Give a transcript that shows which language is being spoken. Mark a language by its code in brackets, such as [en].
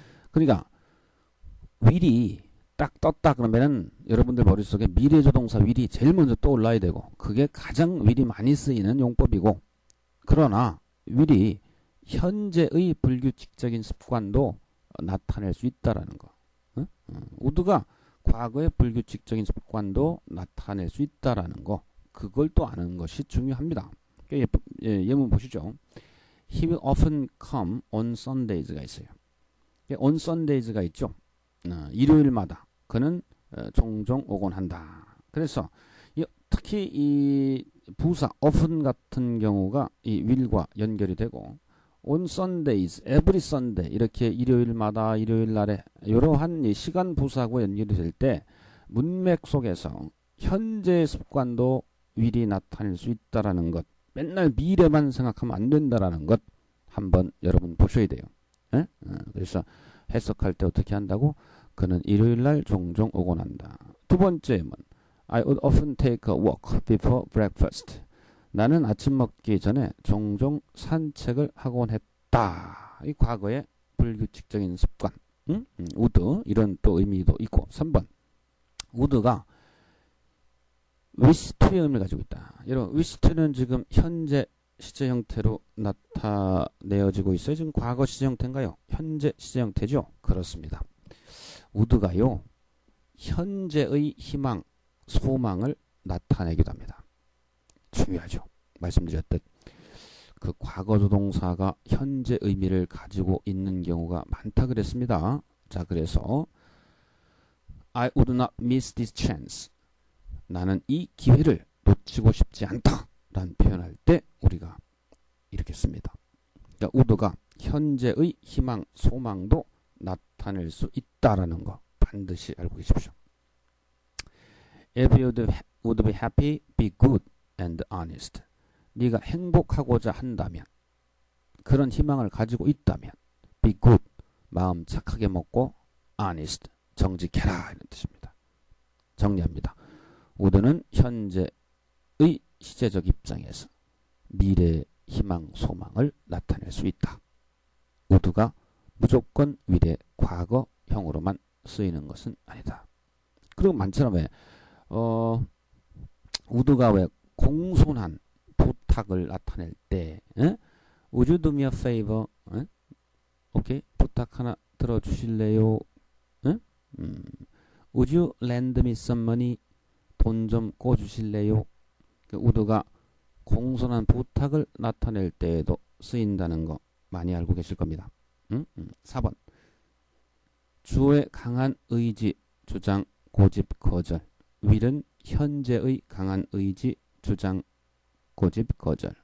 [ko] 그러니까 will이 딱 떴다 그러면은 여러분들 머릿속에 미래조동사 will이 제일 먼저 떠올라야 되고 그게 가장 will이 많이 쓰이는 용법이고 그러나 will이 현재의 불규칙적인 습관도 나타낼 수 있다라는 거. would가 과거의 불규칙적인 습관도 나타낼 수 있다라는 거 그걸 또 아는 것이 중요합니다. 예문 보시죠. [en] He will often come on Sundays 가 있어요. [ko] on Sundays 가 있죠. 일요일마다 그는 종종 오곤 한다. 그래서 특히 이 부사 often 같은 경우가 이 will과 연결이 되고 on Sundays, every Sunday 이렇게 일요일마다 일요일날에 이러한 시간 부사하고 연결이 될 때 문맥 속에서 현재의 습관도 will이 나타낼 수 있다라는 것 맨날 미래만 생각하면 안 된다라는 것 한번 여러분 보셔야 돼요. 그래서 해석할 때 어떻게 한다고? 그는 일요일날 종종 오곤 한다. [en] 두 번째는 I would often take a walk before breakfast. [ko] 나는 아침 먹기 전에 종종 산책을 하곤 했다. 이 과거의 불규칙적인 습관. would 이런 또 의미도 있고 3번 would가 wish to의 의미를 가지고 있다. 여러분 wish to는 지금 현재 시제 형태로 나타내어지고 있어요. 지금 과거 시제 형태인가요? 현재 시제 형태죠? 그렇습니다. would가요 현재의 희망, 소망을 나타내기도 합니다. 중요하죠. 말씀드렸듯 그 과거 조동사가 현재 의미를 가지고 있는 경우가 많다 그랬습니다. [en] 자, 그래서 I would not miss this chance. [ko] 나는 이 기회를 놓치고 싶지 않다 라는 표현할 때 우리가 이렇게 씁니다. 그러니까 would가 현재의 희망, 소망도 나타낼 수 있다라는 거 반드시 알고 계십시오. [en] If you would be happy, be good and honest. [ko] 네가 행복하고자 한다면, 그런 희망을 가지고 있다면, be good, 마음 착하게 먹고, honest, 정직해라 이런 뜻입니다. 정리합니다. would는 현재의 시제적 입장에서 미래의 희망, 소망을 나타낼 수 있다. would가 무조건 will의 과거형으로만 쓰이는 것은 아니다. 그리고 많잖아. 왜 would가 왜 공손한 부탁을 나타낼 때 Would you do me a favor? 오케이? 부탁 하나 들어주실래요? [en] Would you lend me some money? [ko] 돈 좀 꿔주실래요? would가 공손한 부탁을 나타낼 때에도 쓰인다는 거 많이 알고 계실 겁니다. 4번 주어의 강한 의지, 주장, 고집, 거절. will은 현재의 강한 의지, 주장, 고집, 거절.